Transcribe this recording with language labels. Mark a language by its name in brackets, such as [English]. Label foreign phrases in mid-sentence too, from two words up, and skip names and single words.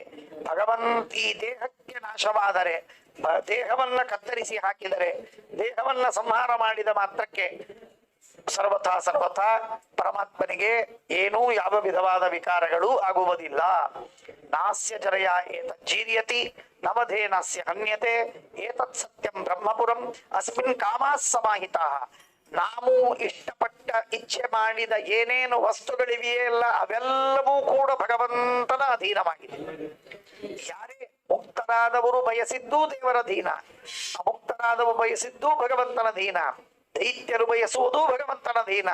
[Kannada] ಭಗವಂತ ಈ ದೇಹಕ್ಕೆ ನಾಶವಾದರೆ, ದೇಹವನ್ನ ಕತ್ತರಿಸಿ ಹಾಕಿದರೆ, ದೇಹವನ್ನ ಸಂಹಾರ ಮಾಡಿದ ಮಾತ್ರಕ್ಕೆ ಸರ್ವಥಾ ಪರಮಾತ್ಮನಿಗೆ ಏನೂ ಯಾವ ವಿಧವಾದ ವಿಕಾರಗಳು ಆಗುವುದಿಲ್ಲ. [Sanskrit] ನಾಸ್ಯ ಜರಯ ಏತಜ್ಜೀರ್ಯತಿ ನವಧೇ ನಾಸ್ಯ ಹನ್ಯತೆ ಏತತ್ ಸತ್ಯಂ ಬ್ರಹ್ಮಪುರಂ ಅಸ್ಮಿನ್ ಕಾಮಾಃ ಸಮಾಹಿತಾಃ. [Kannada] ನಾವು ಇಷ್ಟಪಟ್ಟ ಇಚ್ಛೆ ಮಾಡಿದ ಏನೇನು ವಸ್ತುಗಳಿವೆಯಲ್ಲ ಅವೆಲ್ಲವೂ ಕೂಡ ಭಗವಂತನ ಅಧೀನವಾಗಿದೆ. ಯಾರೇ ಮುಕ್ತರಾದವರು ಬಯಸಿದ್ದೂ ದೇವರ ಅಧೀನ, ಅಮುಕ್ತರಾದವರು ಬಯಸಿದ್ದೂ ಭಗವಂತನ ಅಧೀನ, ದೈತ್ಯರು ಬಯಸುವುದು ಭಗವಂತನ ಅಧೀನ.